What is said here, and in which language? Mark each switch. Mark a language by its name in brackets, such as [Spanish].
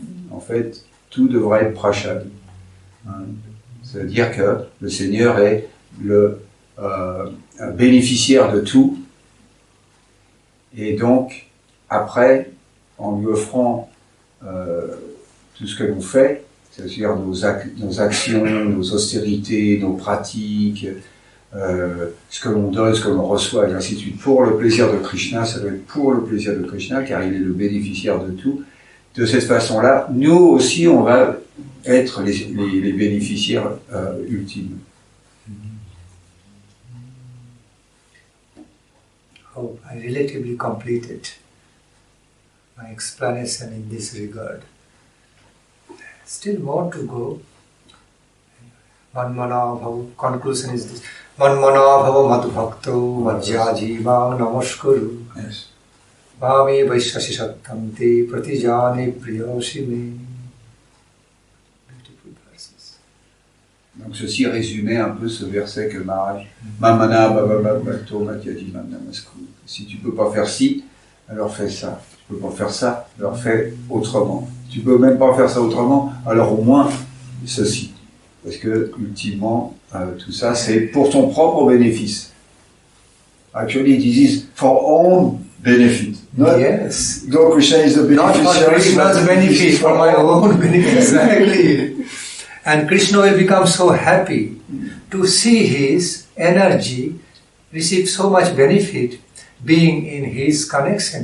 [French] En fait, tout devra être prashad. Hein. C'est-à-dire que le Seigneur est le bénéficiaire de tout, et donc, après, en lui offrant tout ce que l'on fait, c'est-à-dire nos actions, nos austérités, nos pratiques, ce que l'on donne, ce que l'on reçoit, et ainsi de suite, pour le plaisir de Krishna, ça doit être pour le plaisir de Krishna, car il est le bénéficiaire de tout. De cette façon-là, nous aussi, on va être les bénéficiaires ultimes. [English] Oh, I relatively completed my explanation in this regard. Still more to go. [Sanskrit] Manmana bhava, [English] conclusion is this. [Sanskrit] Manmana bhava madbhakto madhyaji mam namaskuru. [English] Yes. [Sanskrit] Mame vaishyashi sattante pratijane priyoshi me. [English] Beautiful verses. [French] Donc ceci résumait un peu ce verset que Maharaj [Sanskrit] Mamana Bhava Bhakto Madhyadi Mam Namaskuru. [French] Si tu peux pas faire ci, alors fais ça. Si tu peux pas faire ça, alors fais autrement. Si tu peux même pas faire ça autrement, alors au moins ceci. Parce que ultimement, tout ça c'est pour ton propre bénéfice. [English] Actually, this is for own benefit. Not, Yes. though Krishna is the Not beneficiary, for Krishna's benefit, for my own benefit. Exactly. And Krishna will become so happy to see his energy receive so much benefit being in his connection.